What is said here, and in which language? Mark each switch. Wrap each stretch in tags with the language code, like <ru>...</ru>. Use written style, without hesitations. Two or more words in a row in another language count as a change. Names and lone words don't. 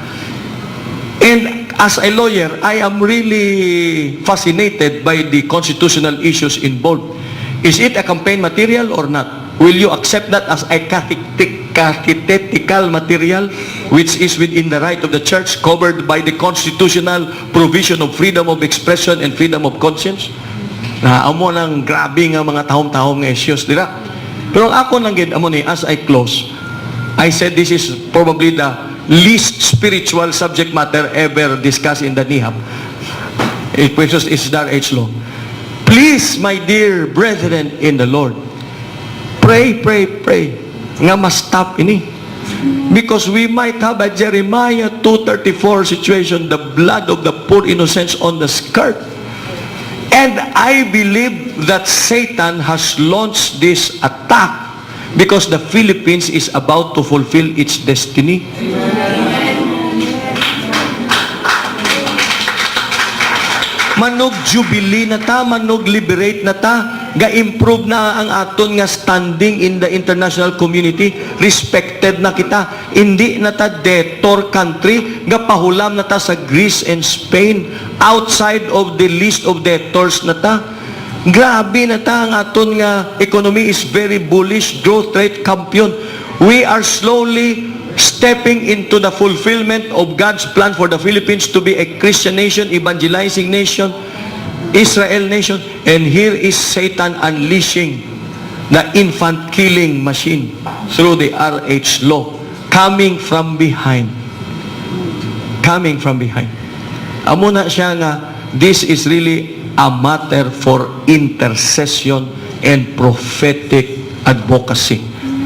<en>And as a lawyer, I am really fascinated by the constitutional issues involved. Is it a campaign material or not? Will you accept that as a catechetical material which is within the right of the church, covered by the constitutional provision of freedom of expression and freedom of conscience?</en> <hil>Amo nang grabe nga mga tahong-tahong issues, dira. Pero ako lang gid amo ni,</hil> <en>as I close, I said this is probably the least spiritual subject matter ever discussed in the NIHAP. It is RH law. Please, my dear brethren in the Lord, pray, pray, pray</en> <hil>nga ma-stop ini.</hil> <en>Because we might have a Jeremiah 2:34 situation, the blood of the poor innocents on the skirt. And I believe that Satan has launched this attack because the Philippines is about to fulfill its destiny.</en> <hil>Manog jubilee na ta, manog liberate na ta, ga-improve na ang aton nga standing</hil> <en>in the international community,</en> <hil>respected na kita, hindi na ta</hil> <en>debtor country,</en> <hil>ga-pahulam na ta sa Greece and Spain,</hil> <en>outside of the list of debtors</en> <hil>na ta. Grabe na ta, ang aton nga</hil> <en>economy is very bullish, growth rate champion. We are slowly stepping into the fulfillment of God's plan for the Philippines to be a Christian nation, evangelizing nation, Israel nation. And here is Satan unleashing the infant killing machine through the RH law. coming from behind. Coming from behind.</en> <hil>Amo na siya nga,</hil> <en>this is really a matter for intercession and prophetic advocacy.</en>